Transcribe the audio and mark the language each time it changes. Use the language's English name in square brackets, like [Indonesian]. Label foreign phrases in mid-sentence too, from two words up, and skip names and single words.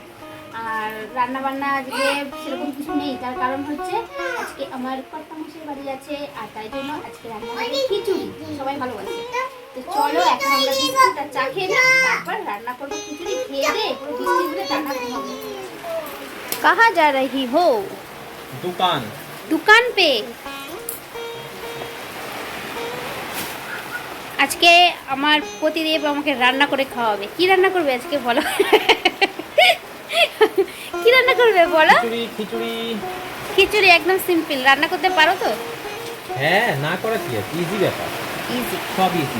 [Bangla] আর রান্নাবান্না আজকে সেরকম কিছু নেই, তার কারণ হচ্ছে আজকে আমার কর্তামশাই বাড়ি আছে, আর তাই জন্য আজকে রান্না হবে খিচুড়ি। সবাই ভালোবাসে। তো চলো এখন আমরা বিস্কুটটা চা খেয়ে নিই, তারপর রান্না করবো খিচুড়ি। খেয়ে দে পুরো বৃষ্টি হলে টাকা ঘুমাবো। [Hindi] कहाँ जा रही हो? दुकान पे। [Bangla] আজকে আমার প্রতিদেব আমাকে রান্না করে খাওয়াবে। কি রান্না করবে আজকে বলো? কি রান্না করবে বলো? খিচুড়ি। খিচুড়ি একদম সিম্পল। রান্না করতে পারো তো? হ্যাঁ, না করা কি আছে, ইজি ব্যাপার। ইজি, সব ইজি।